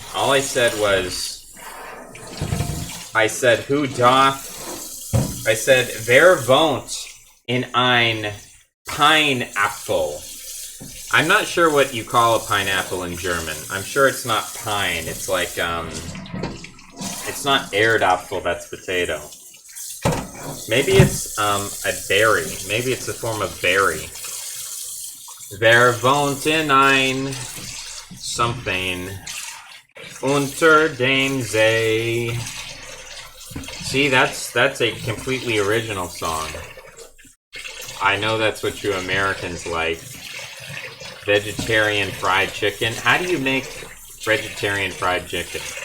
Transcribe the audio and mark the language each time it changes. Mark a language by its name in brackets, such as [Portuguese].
[English] All I said was, I said, who doth, I said, [German] wer wohnt in ein [English] Pineapple? I'm not sure what you call a pineapple in German. I'm sure it's not pine. It's like, it's not Erdapfel, that's potato. Maybe it's a berry. Maybe it's a form of berry. [German] Wer wohnt in ein something unter dem See? [English] See, that's a completely original song. I know that's what you Americans like. Vegetarian fried chicken. How do you make vegetarian fried chicken?